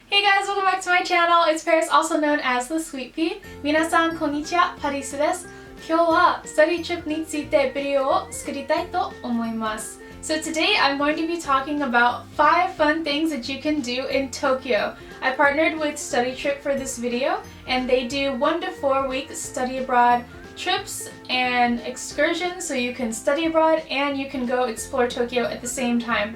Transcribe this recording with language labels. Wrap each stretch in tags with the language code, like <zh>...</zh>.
<en>Hey guys, welcome back to my channel. It's Paris, also known as LeSweetpea.</en> <ja>皆さんこんにちは、パリスです。今日はスタディトリップについてビデオを作りたいと思います。</ja> <en>So today I'm going to be talking about 5 fun things that you can do in Tokyo. I partnered with Study Trip for this video, and they do 1 to 4 week study abroad trips and excursions, so you can study abroad and you can go explore Tokyo at the same time.</en>